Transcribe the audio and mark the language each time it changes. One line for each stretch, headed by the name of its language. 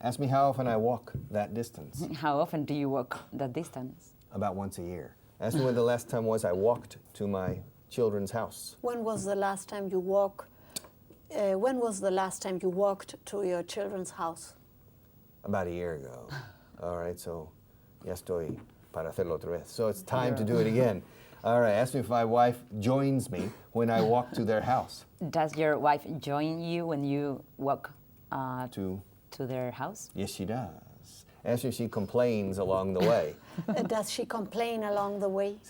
English: Ask me how often I walk that distance. How often do you walk that distance? About once a year. Ask me when the last time was I walked to my children's house. When was the last time you walked to your children's house? About a year ago. All right, so
Spanish: ya estoy para hacerlo otra vez.
English: So it's time to do it again. All right, ask me if my wife joins me when I walk to their house. Does your wife join you when you walk To to their house? Yes, she does. Ask me if she complains along the way. Does she complain along the way?